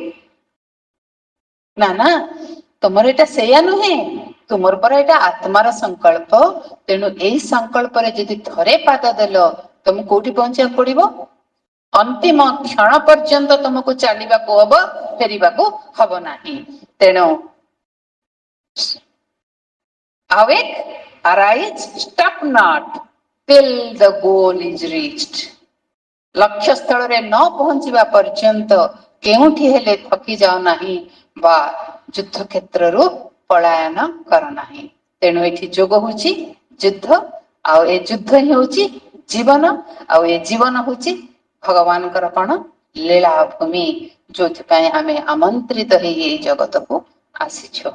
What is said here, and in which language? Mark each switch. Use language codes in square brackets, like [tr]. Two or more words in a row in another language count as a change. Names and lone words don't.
[or] ନା ନା, ତମର ଏଇଟା ସେଇଆ ନୁହେଁ। ତୁମର ପରା ଏଇଟା ଆତ୍ମାର ସଂକଳ୍ପ। ତେଣୁ ଏଇ ସଂକଳ୍ପରେ ଯଦି ଥରେ ପାଦ ଦେଲ, ତମକୁ କୋଉଠି ପହଞ୍ଚିବାକୁ ପଡିବ? ଅନ୍ତିମ କ୍ଷଣ ପର୍ଯ୍ୟନ୍ତ ତମକୁ ଚାଲିବାକୁ ହବ, ଫେରିବାକୁ ହବ ନାହିଁ। [en] ତେଣୁ awake, arise, stop not till the goal is reached. [or] ଲକ୍ଷ୍ୟ ସ୍ଥଳରେ ନ ପହଞ୍ଚିବା ପର୍ଯ୍ୟନ୍ତ କେଉଁଠି ହେଲେ ଥକି ଯାଅ ନାହିଁ ବା ଯୁଦ୍ଧ କ୍ଷେତ୍ରରୁ ପଳାୟନ କର ନାହିଁ। ତେଣୁ ଏଠି ଯୋଗ ହଉଛି ଯୁଦ୍ଧ, ଆଉ ଏ ଯୁଦ୍ଧ ହିଁ ହଉଛି ଜୀବନ, ଆଉ ଏ ଜୀବନ ହଉଛି ଭଗବାନଙ୍କର କଣ ଲୀଳା ଭୂମି, ଯୋଉଥିପାଇଁ ଆମେ ଆମନ୍ତ୍ରିତ ହେଇ ଏଇ ଜଗତକୁ ଆସିଛୁ।